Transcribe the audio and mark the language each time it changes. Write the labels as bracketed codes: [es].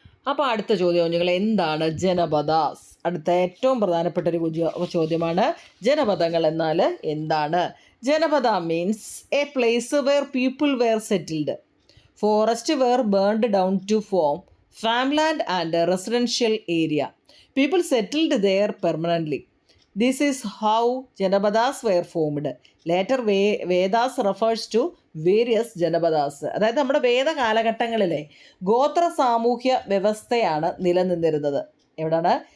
[ml] അപ്പോൾ അടുത്ത ചോദ്യം നിങ്ങൾ എന്താണ് ജനപദാസ്? അടുത്ത ഏറ്റവും പ്രധാനപ്പെട്ട ഒരു ചോദ്യമാണ് ജനപദങ്ങൾ എന്നാൽ എന്താണ്? [en] Janapada means a place where people were settled. Forest were burned down to form farmland and residential area. People settled there permanently. This is how Janapadas were formed. Later Vedas refers to various Janapadas. [ml] അതായത് നമ്മുടെ വേദ കാലഘട്ടങ്ങളിലെ ഗോത്ര സാമൂഹ്യ വ്യവസ്ഥയാണ് നിലനിന്നിരുന്നത്. എവിടെയാണ്?